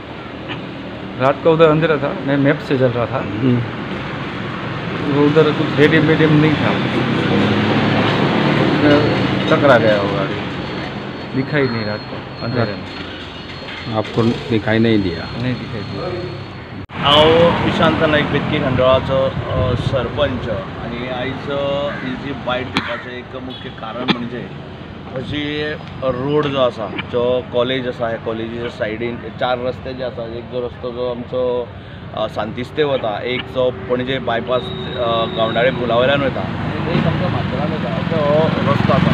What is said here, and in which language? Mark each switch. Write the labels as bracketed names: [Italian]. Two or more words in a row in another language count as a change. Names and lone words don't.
[Hindi] रात का उधर अंधेरा था, मैं मैप से चल रहा था। वो उधर कुछ रेडियम वेडियम नहीं था, टकरा गया वो गाड़ी। दिखाई नहीं रात को अंधेरे में। आपको दिखाई नहीं दिया? नहीं दिखाई दिया। [Konkani] हांव विशांत नाईक बेतकी खंडोळाचो सरपंच आणि आयज ही जी बायट दिवपाचें एक मुख्य कारण म्हणजे अशी रोड जो आसा, जो कॉलेज आसा, ह्या कॉलेजीच्या सायडीन 4 रस्ते जे आसा, एक जो रस्तो जो आमचो सांतिस्ते वता, एक जो पणजे बायपास गावंडाळे पुला वयल्यान वता, आनी एक आमच्या माथेरान वता, असो हो रस्तो आसा।